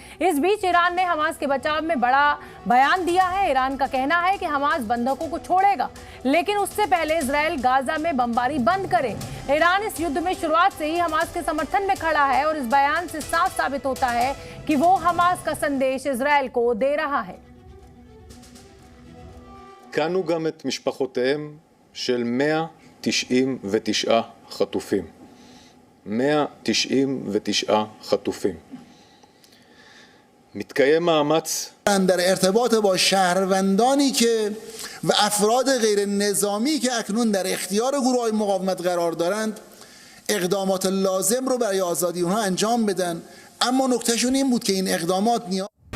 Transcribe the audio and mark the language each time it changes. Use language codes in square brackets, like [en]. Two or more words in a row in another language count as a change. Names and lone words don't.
[hi] इस बीच ईरान ने हमास के बचाव में बड़ा बयान दिया है। ईरान का कहना है कि हमास बंधकों को छोड़ेगा, लेकिन उससे पहले इजराइल गाजा में बमबारी बंद करे। ईरान इस युद्ध में शुरुआत से ही हमास के समर्थन में खड़ा है और इस बयान से साफ साबित होता है कि वो हमास का संदेश इजराइल को दे रहा है। [he] כאנו גם את משפחותיהם של 199 חטופים. 199 חטופים. מתקיים מאמץ [fa] در ارتباط با شهروندانی که و افراد غیر نظامی که اکنون در اختیار گروه‌های مقاومت قرار دارند اقدامات لازم رو برای آزادی اونها انجام بدن. اما نکتهشون این بود که این اقدامات